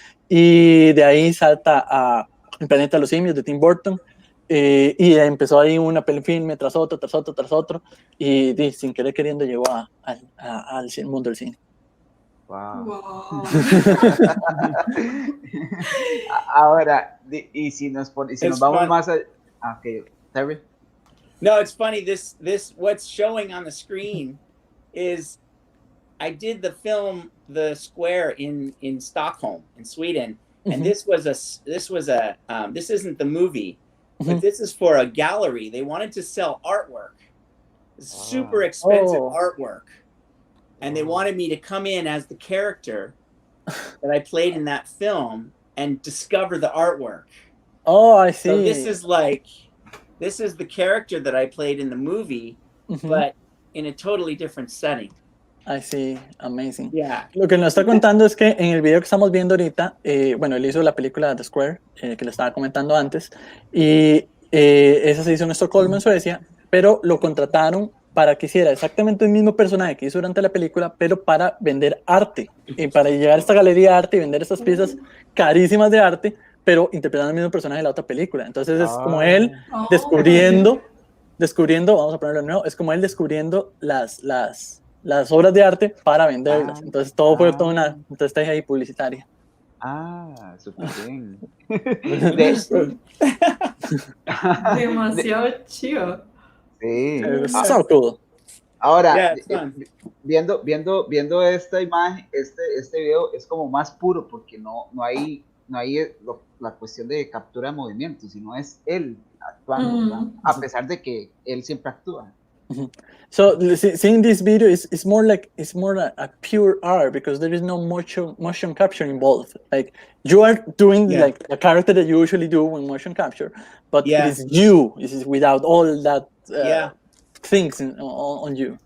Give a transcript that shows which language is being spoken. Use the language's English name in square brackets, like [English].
[Spanish] Y de ahí salta a El Planeta de los Simios de Tim Burton, y empezó ahí una filme tras otro, y sin querer queriendo llegó al mundo del cine. [English] Wow. [Spanish] Ahora, y si nos vamos más a... [English] Okay, Terry. No, it's funny. This what's showing on the screen is I did the film The Square in Stockholm, in Sweden, and this isn't the movie, but this is for a gallery. They wanted to sell artwork, super expensive artwork, and they wanted me to come in as the character that I played in that film and discover the artwork. Oh, I see. So this is the character that I played in the movie, but in a totally different setting. I see, amazing. Yeah. [Spanish] Lo que nos está contando es que en el video que estamos viendo ahorita, bueno, él hizo la película The Square, que le estaba comentando antes, y esa se hizo en Estocolmo, en Suecia, pero lo contrataron para que hiciera exactamente el mismo personaje que hizo durante la película, pero para vender arte, y para llegar a esta galería de arte y vender estas piezas carísimas de arte, pero interpretando el mismo personaje de la otra película. Entonces es como él [English] Oh, [Spanish] descubriendo, vamos a ponerlo de nuevo, es como él descubriendo las obras de arte para venderlas. Entonces todo fue toda una estrategia ahí publicitaria. Súper bien. [English] Interesting. [Spanish] demasiado chido. Sí. [English] It was so cool. [Spanish] Ahora, [English] Yeah, it's fun. [Spanish] viendo esta imagen, este video es como más puro porque no hay la cuestión de captura de movimiento, sino es él actuando, ¿verdad? A pesar de que él siempre actúa. [English] So seeing this video is more like a pure art because there is no motion capture involved. Like you are doing like a character that you usually do in motion capture, but it is you. It is without all that things on you.